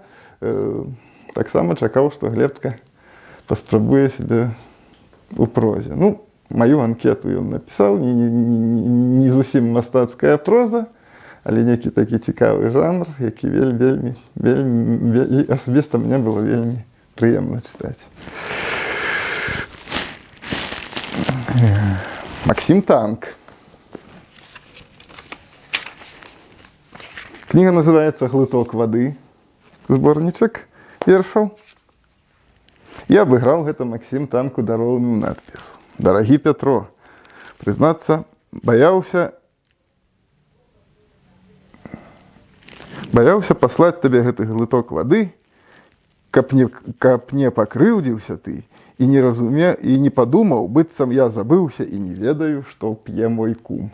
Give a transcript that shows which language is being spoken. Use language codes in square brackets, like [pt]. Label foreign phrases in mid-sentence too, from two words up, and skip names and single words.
[be] Таксама чакаў, што Глебка паспрабуе сябе у прозе. Ну, маю анкету ён напісаў, не зусім мастацкая проза, але некі такі цікавы жанр, які вельмі, асабіста мне было вельмі прыемна чытаць. [ru] Максим Танк. Книга называется «Глоток воды», [be] сборничек вершаў. І абыграў гэта Максім Танку дароўным надпісу. «Дарагі Пятро, прызнацца, баяўся паслаць табе гэты глыток вады, каб не пакрыўдзіўся ты і не падумаў, быццам я забыўся і не ведаю, што п'е мой кум.